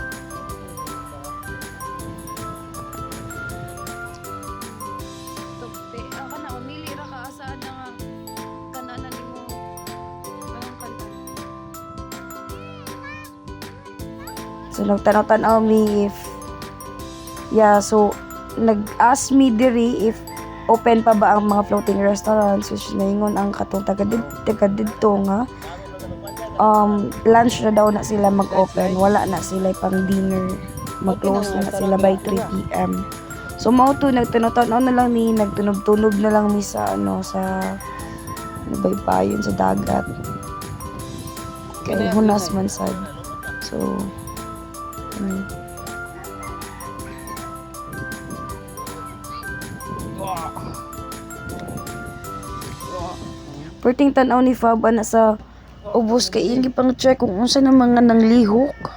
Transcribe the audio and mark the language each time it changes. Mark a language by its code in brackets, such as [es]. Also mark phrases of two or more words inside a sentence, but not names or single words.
[ceb] Ako na, mamili ra ka asaan na nga kananan mo anong kanta. So nagtanaw-tanaw mi [en] if so [ceb] nag-ask me diri [en] if open [ceb] pa ba ang mga [en] floating restaurants, [ceb] which naingon ang katong taga dito nga lunch na daw na sila mag-open, wala na sila pang dinner, mag-close na sila by 3 p.m. So mao to nagtunog-tunog na lang ni nagtunog-tunog na lang mi sa sa baybayon sa dagat kay hunas man sad. So perting tanaw ni Fab ana sa ubos kay ingi pang check kung unsa na mga nanglihok.